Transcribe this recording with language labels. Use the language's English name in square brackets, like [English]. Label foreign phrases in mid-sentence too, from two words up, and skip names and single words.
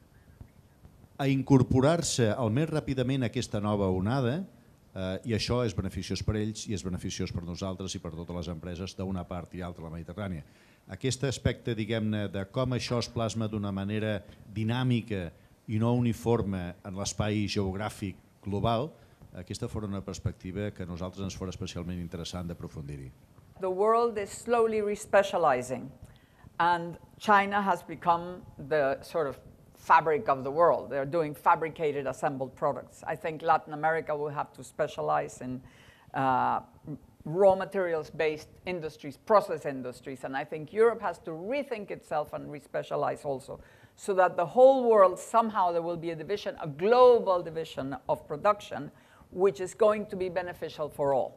[Catalan] a incorporar-se el més ràpidament a aquesta nova onada, i això és beneficiós per ells i és beneficiós per nosaltres i per totes les empreses d'una part i altra de la Mediterrània. Aquest aspecte, diguem-ne, de com això es plasma d'una manera dinàmica i no uniforme en l'espai geogràfic global, aquesta fora una perspectiva que a nosaltres ens fora especialment interessant d'aprofundir-hi. [English] The world is slowly respecializing, and China has become the sort of fabric of the world. They're doing fabricated, assembled products. I think Latin America will have to specialize in raw materials-based industries, process industries, and I think Europe has to rethink itself and re-specialize also, so that the whole world, somehow there will be a division, a global division of production, which is going to be beneficial for all.